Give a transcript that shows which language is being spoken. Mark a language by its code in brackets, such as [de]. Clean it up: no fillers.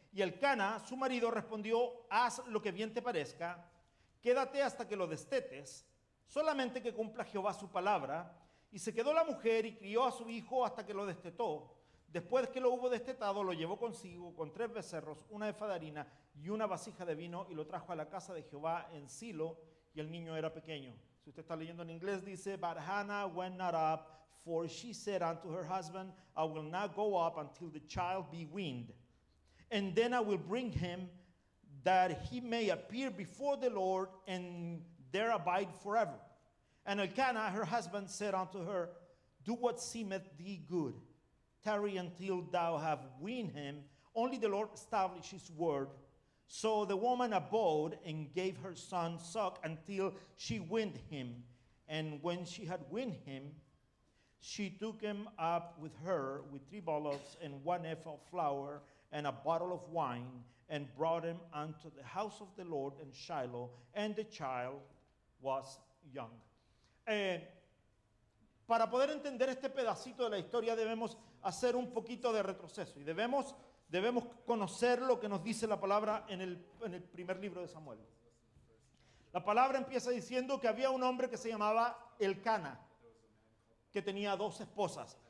[es] Y Elcana, su marido, respondió: haz lo que bien te parezca, quédate hasta que lo destetes, solamente que cumpla Jehová su palabra. Y se quedó la mujer y crió a su hijo hasta que lo destetó. Después que lo hubo destetado, lo llevó consigo con 3 becerros, una efa de harina y una vasija de vino, y lo trajo a la casa de Jehová en Silo, y el niño era pequeño. Si usted está leyendo en inglés, dice: [en] but Hannah went not up, for she said unto her husband, I will not go up until the child be weaned, and then I will bring him that he may appear before the Lord and there abide forever. And Elkanah, her husband, said unto her, do what seemeth thee good. Tarry until thou have weaned him. Only the Lord establish his word. So the woman abode and gave her son suck until she weaned him. And when she had weaned him, she took him up with her with 3 bullocks and 1 ephah of flour and a bottle of wine, and brought him unto the house of the Lord in Shiloh, and the child was young. [es] Para poder entender este pedacito de la historia debemos hacer un poquito de retroceso y debemos conocer lo que nos dice la palabra en el primer libro de Samuel. La palabra empieza diciendo que había un hombre que se llamaba Elcana, que tenía 2 esposas.